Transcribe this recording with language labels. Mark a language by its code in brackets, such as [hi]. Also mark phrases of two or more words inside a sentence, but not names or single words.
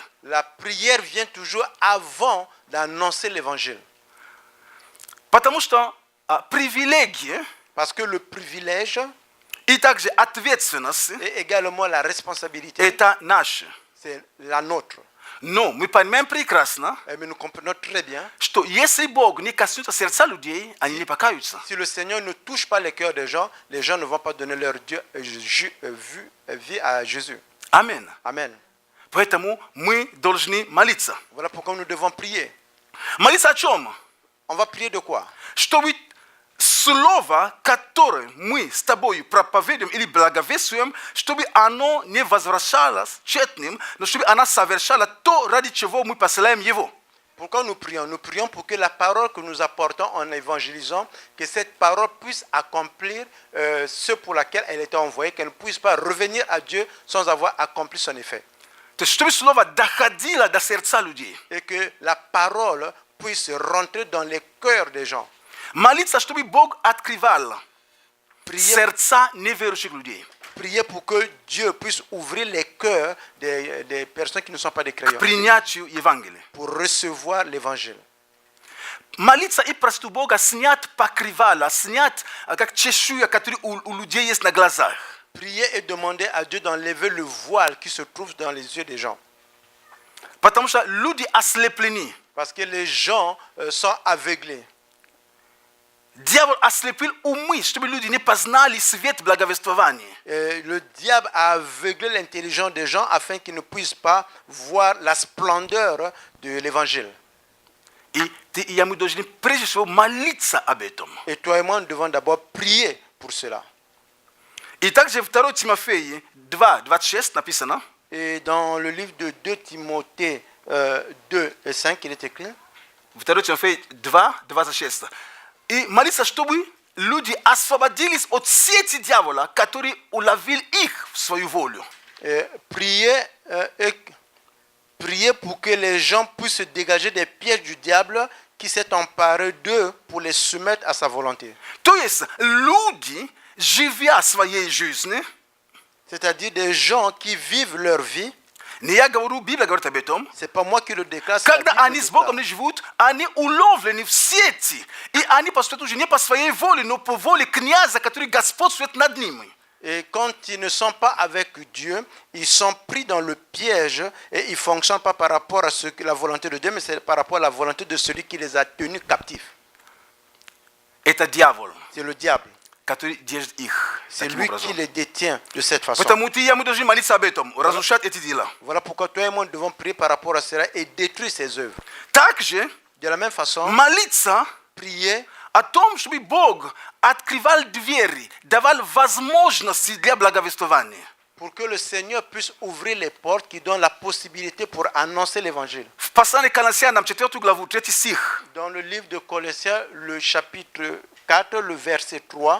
[fr] La prière vient toujours avant d'annoncer l'évangile. [ru] Потому что привилегии [fr] Parce que le privilège [ru] и также ответственность [fr] et également la responsabilité, [ru] это наши. [fr] c'est la nôtre. [ru] Но мы понимаем прекрасно, [fr] Mais nous comprenons très bien, [ru] что если Бог не коснется сердца людей, они не покаются. [fr] si le Seigneur ne touche pas les cœurs des gens ne vont pas donner leur vie à Jésus. [ru] Аминь. [fr] Amen. [ru] Поэтому мы должны молиться. [fr] Voilà pourquoi nous devons prier. [ru] Молиться о чем? [fr] On va prier de quoi? [ru] Чтобы слово, которое мы с тобой проповедуем или благовествуем, чтобы оно не возвращалось тщетным, но чтобы оно совершало то, ради чего мы посылаем его. [fr] Pourquoi nous prions? Nous prions pour que la parole que nous apportons en évangélisant, que cette parole puisse accomplir ce pour laquelle elle était envoyée, qu'elle ne puisse pas revenir à Dieu sans avoir accompli son effet. [ru] То есть, чтобы слово доходило до сердца людей. [fr] Et que la parole puisse rentrer dans les cœurs des gens. [ru] Молиться, чтобы Бог открывал [fr] Prier, [ru] сердца неверующих людей. [fr] prier pour que Dieu puisse ouvrir les cœurs des personnes qui ne sont pas des croyants, [ru] Принятию Евангелия. [fr] pour recevoir l'évangile. [ru] Молиться и просить у Бога снять покрывало, снять как чешуя, которая у людей есть на глазах. [fr] Prier et demander à Dieu d'enlever le voile qui se trouve dans les yeux des gens. [ru] Потому что люди ослеплены. [fr] Parce que les gens sont aveuglés. [ru] Дьявол ослепил умы, чтобы люди не познали свет благовествования. [fr] Le diable a aveuglé l'intelligence des gens afin qu'ils ne puissent pas voir la splendeur de l'évangile. [ru] И ты и я мы должны прежде всего молиться об этом. [fr] Et toi et moi, nous devons d'abord prier pour cela. [ru] И также 2 Тимофея 2:26 написано. [fr] Et dans le livre de 2 Timothée 2 et 5, il est écrit, [ru] 2 Тимофея 2:26. И молиться, чтобы люди освободились от сети дьявола, который уловил их в свою волю. [fr] prier pour que les gens puissent se dégager des pièges du diable qui s'est emparé d'eux pour les soumettre à sa volonté. [ru] То есть люди, живя своей жизнью, [fr] C'est-à-dire des gens qui vivent leur vie. [ru] не я говорю, Библия говорит об этом, [fr] C'est pas moi qui le déclare. c'est la [ru] когда [fr] Bible [ru] они [fr] qui [ru] с Богом [fr] déclare. [ru] не живут, они уловлены в сети, и они поступают уже не по своей воле, но по воле князя, который господствует над ними. [fr] Et quand ils ne sont pas avec Dieu, ils sont pris dans le piège et ils ne fonctionnent pas par rapport à la volonté de Dieu, mais c'est par rapport à la volonté de celui qui les a tenus captifs. [ru] Это дьявол, [fr] C'est le diable. [ru] который держит их. [fr] C'est [ru] таким [fr] lui [ru] образом. [fr] qui les détient de cette façon. [ru] Потому ты и я мы должны молиться об этом, разрушать эти дела. [fr] Voilà pourquoi toi et moi nous devons prier par rapport à cela et détruire ses œuvres. [ru] Также [fr] De la même façon, [ru] молиться [fr] prier [ru] о том, чтобы Бог открывал двери, давал возможности для благовествования. [fr] pour que le Seigneur puisse ouvrir les portes qui donnent la possibilité pour annoncer l'évangile. [ru] В послании к Колоссянам 4 главу 3 стих [fr] Dans le livre de Colossiens, le chapitre 4, le verset 3,